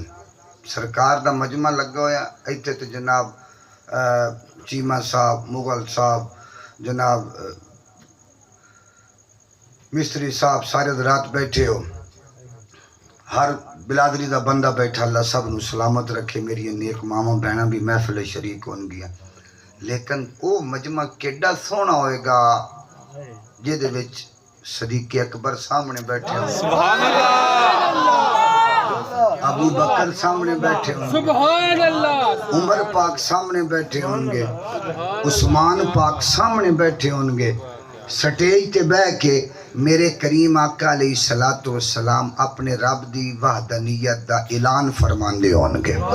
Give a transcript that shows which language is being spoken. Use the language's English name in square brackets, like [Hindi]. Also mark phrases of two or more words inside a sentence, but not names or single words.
[Punjabi] سرکار دا مجمع لگا ہویا اتھے تے جناب چیمہ صاحب، مغل صاحب، جناب مستری صاحب سارے رات بیٹھے ہو، ہر برادری دا بندہ بیٹھا. اللہ سب نوں سلامت رکھے. میری نیک ماما بہنا بھی محفل شریک ہون گیا، لیکن او مجمع کیہڑا سوہنا ہوئے گا جیہدے وچ صدیق اکبر سامنے بیٹھے ہو, [Arabic] سبحان الله, [Punjabi] ابو بکر سامنے بیٹھے ہونگے, [Arabic] سبحان الله, [Punjabi] عمر پاک سامنے بیٹھے ہونگے، عثمان پاک سامنے بیٹھے ہونگے. سٹیج تے بہہ کے میرے کریم آقا [Arabic] عليه الصلاة والسلام [Punjabi] اپنے رب دی وحدانیت دا اعلان فرماندے ہونگے.